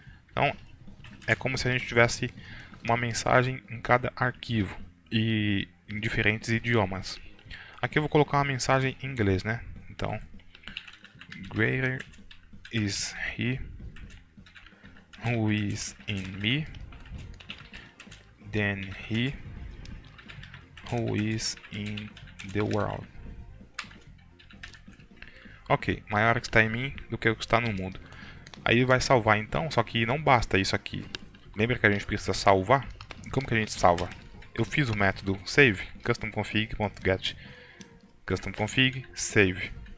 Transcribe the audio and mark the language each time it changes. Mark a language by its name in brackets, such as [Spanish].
[Portuguese] Então, é como se a gente tivesse uma mensagem em cada arquivo e em diferentes idiomas. Aqui eu vou colocar uma mensagem em inglês, né? Então, [English] greater is he who is in me than he who is in the world. [Portuguese] Ok, maior que está em mim do que o que está no mundo. Aí vai salvar então, só que não basta isso aqui. Lembra que a gente precisa salvar? Como que a gente salva? Eu fiz o método save, customconfig.get customconfig save.